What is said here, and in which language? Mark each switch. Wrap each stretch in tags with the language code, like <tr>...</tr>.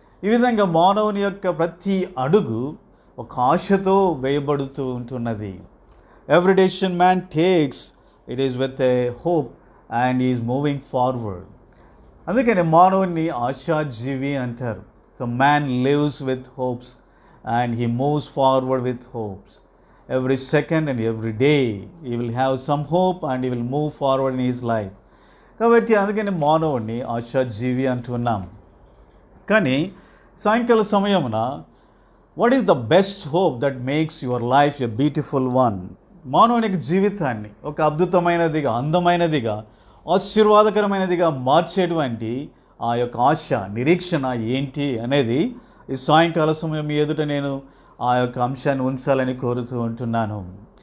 <te>ఈ విధంగా మానవుని యొక్క ప్రతి అడుగు ఒక ఆశతో వేయబడుతూ ఉంటున్నది.</te> <en>Every decision man takes it is with a hope and is moving forward.</en> <te>అందుకని మానవుని ఆశాజీవి అంటారు.</te> <en>So man lives with hopes and he moves forward with hopes. Every second and every day he will have some hope and he will move forward in his life.</en> <te>కాబట్టి అందుకని మానవుడిని ఆశాజీవి అంటున్నాం. కానీ సాయంకాల సమయమున</te> <en>What is the best hope that makes your life a beautiful one?</en> <te>మానవునికి జీవితాన్ని ఒక అద్భుతమైనదిగా, అందమైనదిగా, ఆశీర్వాదకరమైనదిగా మార్చేటువంటి ఆ యొక్క ఆశ, నిరీక్షణ ఏంటి అనేది ఈ సాయంకాల సమయం ఎదుట నేను ఆ యొక్క అంశాన్ని ఉంచాలని కోరుతూ ఉంటున్నాను.</te>